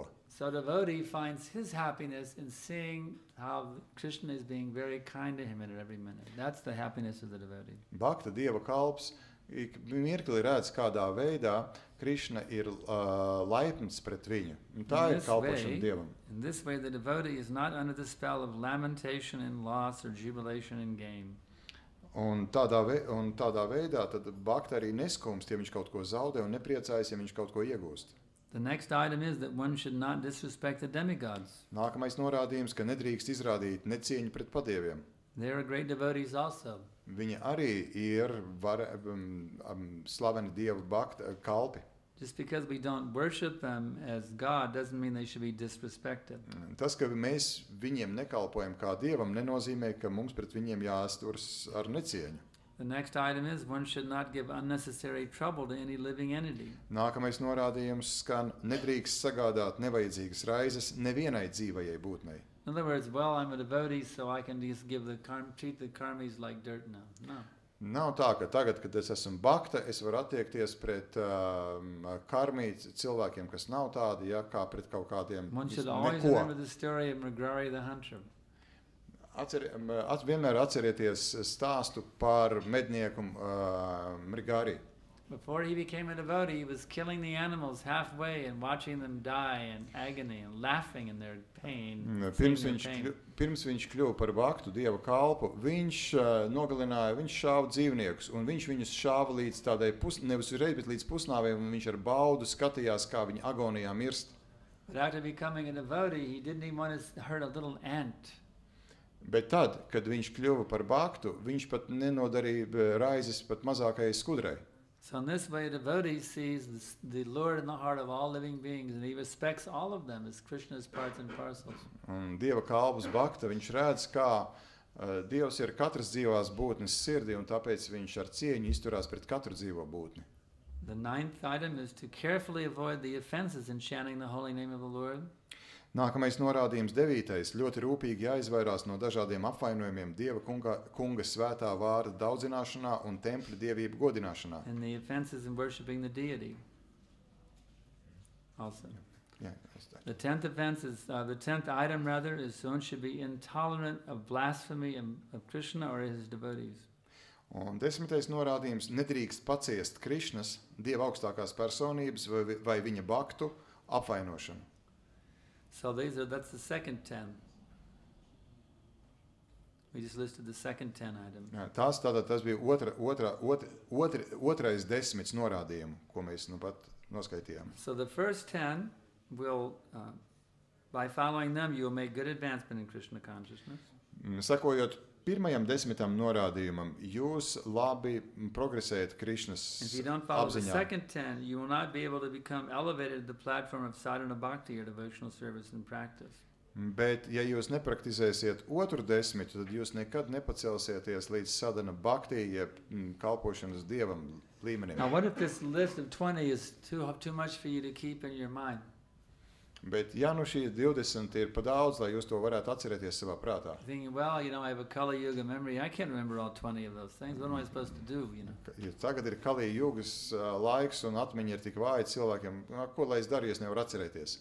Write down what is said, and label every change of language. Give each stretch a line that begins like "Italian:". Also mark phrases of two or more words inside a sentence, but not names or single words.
English: So devotee finds his happiness in seeing how Krishna is being very kind to him at every minute. That's the happiness of the devotee.
Latvian: Bhakta Dieva kalps ik mirkli redz, kādā veidā Krišna ir laipns pret viņu. Un tā ir kalpošana Dievam.
English: In this way, the devotee is not under the spell of lamentation and loss or jubilation and gain.
Latvian: Un tādā veidā tad Bhakta arī neskumst, ja viņš kaut ko zaudē, un nepriecājas, ja viņš kaut ko iegūst.
English: The next item is that one should not disrespect the demigods.
Latvian: Nākamais norādījums, ka nedrīkst izrādīt necieņu pret padieviem.
English: They are great devotees also.
Latvian: Viņi arī ir slaveni Dieva Bhakta kalpi.
English: Just because we don't worship them as God doesn't mean they should be disrespected.
Latvian: Tas, ka mēs viņiem nekalpojam kā Dievam, nenozīmē, ka mums pret viņiem jāizturas ar necieņu.
English: The next item is one should not give unnecessary trouble to any living entity.
Latvian: Nākamais norādījums skan: nedrīkst sagādāt nevajadzīgas raizes nevienai dzīvajai būtnei.
English: In other words, well, I'm a devotee, so I can just treat the karmis like dirt now. No.
Latvian: Nav tā, ka tagad, kad es esmu Bhakta, es varu attiekties pret karmīt cilvēkiem, kas nav tādi, ja, kā pret kaut kādiem
English: One should always
Latvian: neko.
English: remember the story of Mriga the hunter.
Latvian: Vienmēr atcerieties stāstu par mednieku Mrigari.
English: Before he became a devotee, he was killing the animals halfway and watching them die in agony and laughing in their pain.
Latvian: Pirms viņš kļuva par Bhaktu, Dieva kalpu, viņš šāva dzīvniekus, un viņš viņus šāva līdz tādai nevis uzreiz, bet līdz pusnāvei, un viņš ar baudu skatījās, kā viņi agonijā mirst.
English: But after becoming a devotee, he didn't even want to hurt a little ant.
Latvian: Bet tad, kad viņš kļuva par Bhaktu, viņš pat nenodarīja raizes pat mazākajai skudrai.
English: So in this way, a devotee sees the Lord in the heart of all living beings, and he respects all of them as Krishna's parts and parcels.
Latvian: Un Dieva kalpus Bhakta, viņš redz, kā Dievs ir katras dzīvās būtnes sirdi, un tāpēc viņš ar cieņu izturās pret katru dzīvo būtni.
English: The ninth item is to carefully avoid the offenses in chanting the holy name of the Lord.
Latvian: Nākamais norādījums 9. Ļoti rūpīgi jāizvairās no dažādiem apvainojumiem Dieva kunga svētā vārda daudzināšanā un tempļa dievību godināšanā.
English: And the offenses in worshiping the deity. Also.
Latvian: Jā,
English: The 10th offense is, the 10th item rather, is someone should be intolerant of blasphemy of Krishna or his devotees.
Latvian: Un 10. norādījums nedrīkst paciest Krišnas, Dieva augstākās personības vai viņa baktu apvainošanu.
English: So that's the second 10. We just listed the second 10 item.
Latvian: Jā, tas bija otrais 10 norādījumu, ko mēs nu pat noskaitījām.
English: So the first 10 will, by following them, you will make good advancement in Krishna consciousness.
Latvian: Sekojot pirmajam 10. norādījumam, jūs labi progresējat Krišnas
English: If you don't follow the
Latvian: apziņā.
English: second 10, you will not be able to become elevated to the platform of
Sanskrit: साधन भक्ति
English: or devotional service and practice.
Latvian: Bet, ja jūs nepraktizēsiet otru 10, tad jūs nekad nepacelsieties līdz
Sanskrit: साधन भक्ति,
Latvian: jeb kalpošanas Dievam līmenim.
English: Now, what if this list of 20 is too much for you to keep in your mind?
Latvian: Bet, ja nu šī 20 ir pa daudz, lai jūs to varētu atcerēties savā prātā.
English: Thinking, well, I have a Kali Yuga memory. I can't remember all 20 of those things. What am I supposed to do,
Latvian: Ja tagad ir Kali Jugas laiks un atmiņa ir tik vāja cilvēkiem, ko lai es daru, ja es nevaru atcerēties?